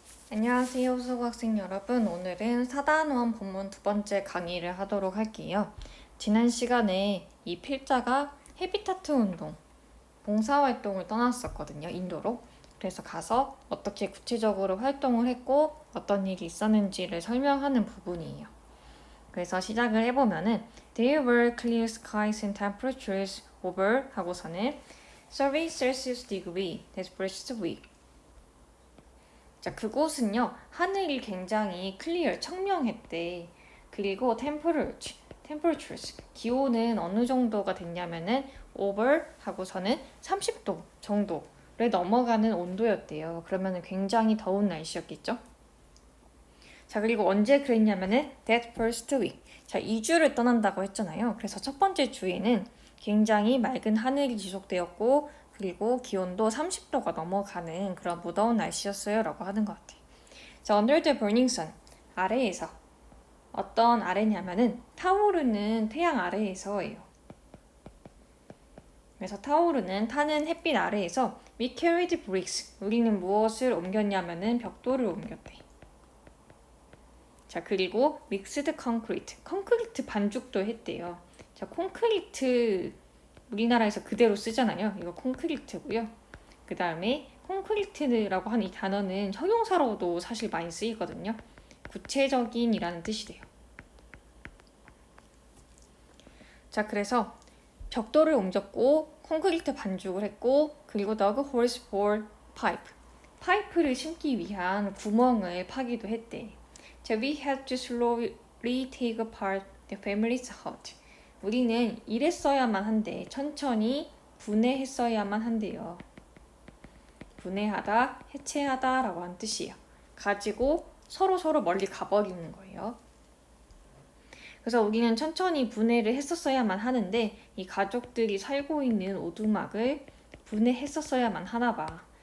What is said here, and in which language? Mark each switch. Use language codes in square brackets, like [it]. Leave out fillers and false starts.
[ko] 안녕하세요, 수고학생 여러분. 오늘은 4단원 본문 두 번째 강의를 하도록 할게요. 지난 시간에 이 필자가 헤비타트 운동, 봉사활동을 떠났었거든요, 인도로. 그래서 가서 어떻게 구체적으로 활동을 했고 어떤 일이 있었는지를 설명하는 부분이에요. 그래서 시작을 해보면은 [en] There were clear skies and temperatures over [ko] 하고서는 [en] 30 Celsius degree this first week. [ko] 자, 그곳은요, 하늘이 굉장히 클리어, 청명했대. 그리고 temperatures, 기온은 어느 정도가 됐냐면은 over 하고서는 30도 정도를 넘어가는 온도였대요. 그러면은 굉장히 더운 날씨였겠죠? 자, 그리고 언제 그랬냐면은 [en] that first week. [ko] 자, 2주를 떠난다고 했잖아요. 그래서 첫 번째 주에는 굉장히 맑은 하늘이 지속되었고 그리고 기온도 30도가 넘어가는 그런 무더운 날씨였어요 라고 하는 것 같아요. [en] 자, under the burning sun, [ko] 아래에서. 어떤 아래냐면은 타오르는 태양 아래에서예요. 그래서 타는 햇빛 아래에서 [en] we carried bricks, [ko] 우리는 무엇을 옮겼냐면은 벽돌을 옮겼대. 자, 그리고 믹스드 콘크리트 반죽도 했대요. 자, 콘크리트 우리나라에서 그대로 쓰잖아요. 이거 콘크리트고요. 그 다음에 콘크리트라고 하는 이 단어는 형용사로도 사실 많이 쓰이거든요. 구체적인이라는 뜻이 돼요. 자, 그래서 벽돌을 옮겼고 콘크리트 반죽을 했고 그리고 [en] dug holes for pipe. [ko] 파이프를 심기 위한 구멍을 파기도 했대. [en] 자, we had to slowly take apart the family's hut. [ko] 우리는 이랬어야만 한데 천천히 분해했어야만 한대요. 분해하다, 해체하다 라고 하는 뜻이에요. 가지고 서로 멀리 가버리는 거예요. 그래서 우리는 천천히 분해를 했었어야만 하는데 이 가족들이 살고 있는 오두막을 분해했었어야만 하나 봐.